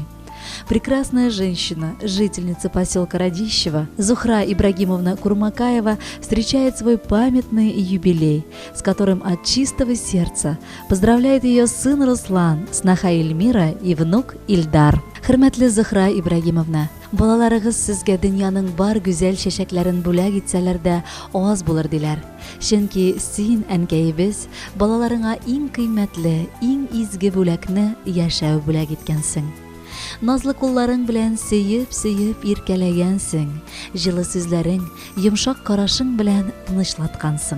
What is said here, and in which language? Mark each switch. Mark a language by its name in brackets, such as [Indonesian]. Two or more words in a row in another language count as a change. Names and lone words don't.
[Russian] Прекрасная женщина, жительница поселка Радищева, Зухра Ибрагимовна Курмакаева встречает свой памятный юбилей, с которым от чистого сердца поздравляет ее сын Руслан, снаха Эльмира и внук Ильдар. [Tatar] Хөрмәтле Зухра Ибрагимовна, балаларыгыз сезгә дөньяның бар гүзәл чәчәкләрен бүләк итсәләр дә аз булыр диләр. Чөнки син, әнкәебез, балаларыңа иң кыйммәтле, иң изге бүләкне яшәү бүләк иткәнсең. Назлы кулларың белән сөеп иркәләгәнсең, җылы сүзләрең, йомшак карашың белән тынычлаткансың.